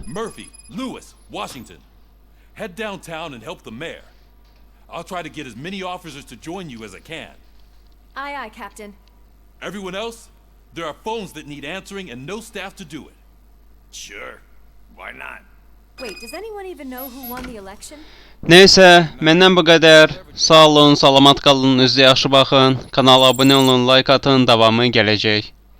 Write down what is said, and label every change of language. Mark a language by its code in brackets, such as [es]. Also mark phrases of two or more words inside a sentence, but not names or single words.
[en] Murphy, Lewis, Washington. Head downtown and help the mayor. I'll try to get as many officers to join you as I can. Aye, aye, Captain. Everyone else? There are phones that need answering and no staff to do it. Sure. Why not? Wait, does anyone even know who won the election? [az] Neyse, məndən bu qədər. Sağ olun, salamat qalın, özünüzə yaxşı baxın. Kanala abunə olun, like atın, davamı gələcək.